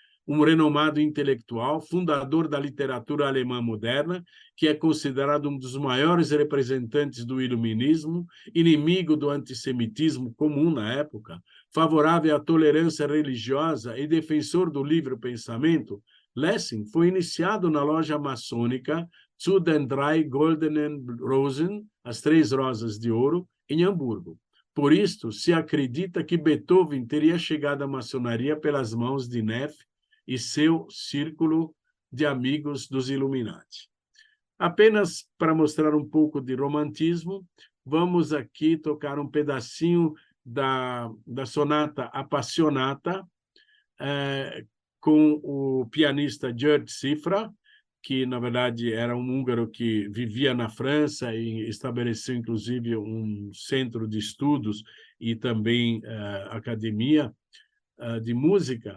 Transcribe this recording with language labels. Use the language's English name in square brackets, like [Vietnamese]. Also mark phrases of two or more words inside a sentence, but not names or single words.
[Portuguese] um renomado intelectual, fundador da literatura alemã moderna, que é considerado um dos maiores representantes do iluminismo, inimigo do antissemitismo comum na época, favorável à tolerância religiosa e defensor do livre pensamento, Lessing foi iniciado na loja maçônica Zu den drei goldenen Rosen, as 3 rosas de ouro, em Hamburgo. Por isto, se acredita que Beethoven teria chegado à maçonaria pelas mãos de Neff e seu círculo de amigos dos Illuminati. Apenas para mostrar um pouco de romantismo, vamos aqui tocar um pedacinho da sonata Appassionata, com o pianista György Cifra, que, na verdade, era um húngaro que vivia na França e estabeleceu, inclusive, um centro de estudos e também academia de música.